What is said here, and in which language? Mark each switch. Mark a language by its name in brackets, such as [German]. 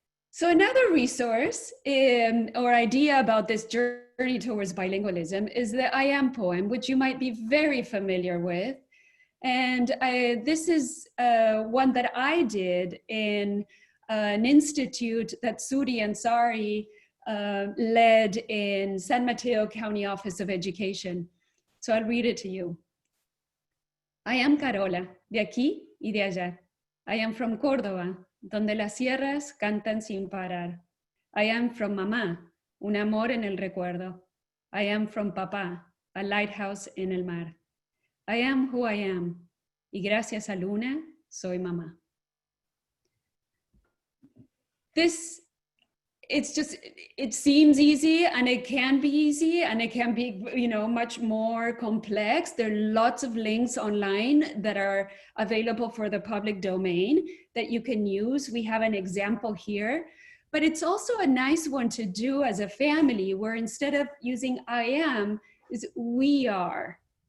[English] So another resource or idea about this journey towards bilingualism is the I Am poem, which you might be very familiar with. And this is one that I did in an institute that Suri Ansari led in San Mateo County Office of Education. So I'll read it to you. I am Carola, [Spanish] de aquí y de allá. [English] I am from Córdoba, [Spanish] donde las sierras cantan sin parar. [English] I am from Mamá, [Spanish] un amor en el recuerdo. [English] I am from Papá, a lighthouse [Spanish] en el mar. [English] I am who I am, [Spanish] y gracias a Luna, soy mamá. [English] It seems easy, and it can be easy, and it can be, much more complex. There are lots of links online that are available for the public domain that you can use. We have an example here, but it's also a nice one to do as a family, where instead of using I am, is we are.